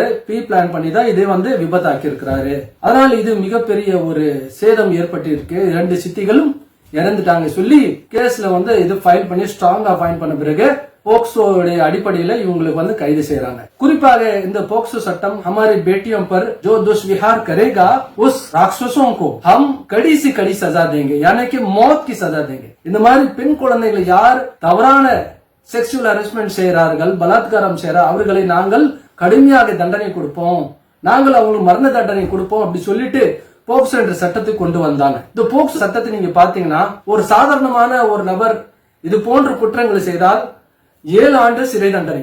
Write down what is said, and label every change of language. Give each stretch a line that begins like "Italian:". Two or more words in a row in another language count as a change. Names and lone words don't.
English: pre plan
Tamil: பண்ணி தான் இதே வந்து விபத்தாக்கி இருக்கிறாரு. அதனால இது மிகப்பெரிய ஒரு சேதம் ஏற்பட்டு இருக்கு. 2 சித்திகளும் இறந்துட்டாங்க சொல்லி கேஸ்ல வந்து இது ஃபைல் பண்ணி ஸ்ட்ராங்கா ஃபைன் பண்ண பிறகு போக்சோடைய அடிப்படையில இவங்களுக்கு வந்து கைது செய்யறாங்க. குறிப்பாக இந்த போக்சோ சட்டம்
Hindi: हमारी बेटियों पर जो दुष्व्यवहार करेगा उस राक्षसों को हम कड़ी से कड़ी सजा देंगे, यानी कि मौत की सजा देंगे.
Tamil: இந்த மாதிரி பெண் குழந்தைகளை யார் தவறான
English: sexual harassment
Tamil: செய்யறார்கள், பலாத்காரம் செய்யறார், அவர்களை நாங்கள் கடுமையாக தண்டனை கொடுப்போம், நாங்கள் அவங்களுக்கு மரண தண்டனை கொடுப்போம் அப்படி சொல்லிட்டு போக்சோ என்ற சட்டத்தை கொண்டு வந்தாங்க. இந்த போக்சோ சட்டத்தை நீங்க பாத்தீங்கன்னா ஒரு சாதாரணமான ஒரு நபர் இது போன்ற குற்றங்களை செய்தால் 7 ஆண்டு சிறை தண்டனை.